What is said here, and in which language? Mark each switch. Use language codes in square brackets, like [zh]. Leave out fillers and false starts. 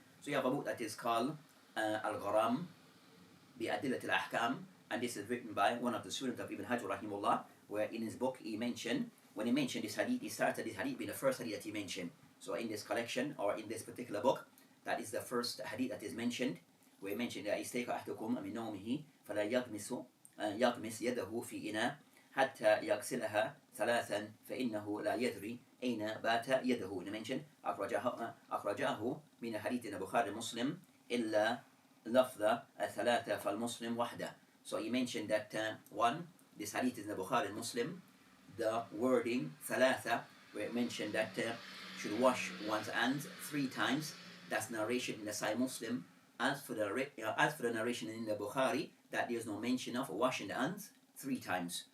[en] So you have a book that is called Al-Gharam bi Adilat al-Ahkam, and this is written by one of the students of Ibn Hajar rahimahullah, where in his book he mentioned, when he mentioned this hadith, he started this hadith being the first hadith that he mentioned. So in this collection, or in this particular book, that is the first hadith that is mentioned, where he mentioned that [ar] يستيقظ أحدكم من نومه فلا يغمس يده في إناء حتى يغسلها ثلاثا فإنه لا يدري أين بات يده. [en] And he mentioned [ar] أخرجاه من حديث البخاري مسلم إلا لفظ الثلاثة فالمسلم وحده. [en] So he mentioned that one, this hadith is in the Bukhari and Muslim, the wording ثلاثة, where it mentioned that should wash one's hands 3 times. That's narration in the Sahih Muslim. As for the narration in the Bukhari, that there's no mention of washing the hands 3 times.